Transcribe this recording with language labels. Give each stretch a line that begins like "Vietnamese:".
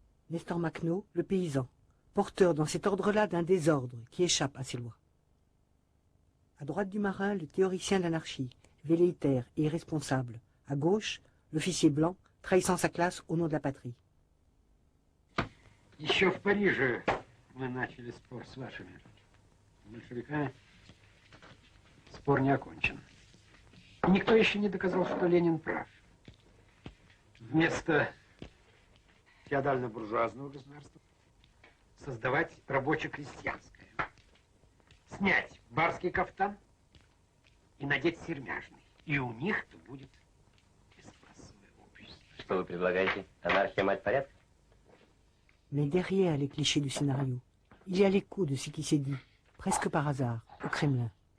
French: Nestor Makhno, le paysan, porteur dans cet ordre-là d'un désordre qui échappe à ces lois. À droite du marin, le théoricien d'anarchie, velléitaire et irresponsable. À gauche, l'officier blanc, trahissant sa classe au nom de la patrie.
Russian: Еще в Париже мы начали спор с вашими большевиками. Спор не окончен. И никто еще не доказал, что Ленин прав. Вместо феодально-буржуазного государства создавать рабоче-крестьянское. Снять барский кафтан и надеть сермяжный. И у них-то будет бесклассовое общество. Что вы предлагаете? Анархия, мать порядка?
French: Mais derrière les clichés du scénario, il y a l'écho de ce qui s'est dit, presque par hasard, au Kremlin.